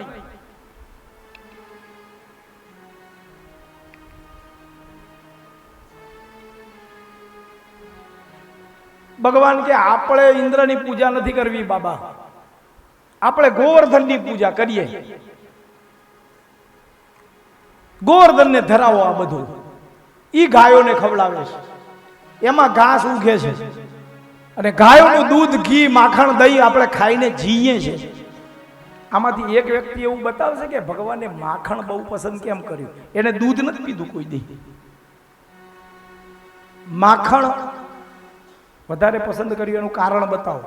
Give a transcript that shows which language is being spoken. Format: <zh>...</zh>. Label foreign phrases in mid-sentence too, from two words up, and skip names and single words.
<gu>ભગવાન કે આપણે ઇન્દ્રની પૂજા નહીં કરવી બાબા, આપણે ગોવર્ધનની પૂજા કરીએ। ગોવર્ધન ને ધરાવો આ બધું, ઈ ગાયો ને ખવડાવે છે, એમાં ઘાસ ઉગે છે અને ગાયોનું દૂધ, ઘી, માખણ, દહીં આપણે ખાઈને જીવીએ છીએ. આમાંથી એક વ્યક્તિ એવું બતાવશે કે ભગવાને માખણ બહુ પસંદ કેમ કર્યું? એને દૂધ નથી પીધું કોઈ દી. માખણ વધારે પસંદ કર્યું એનું કારણ બતાવો.</gu>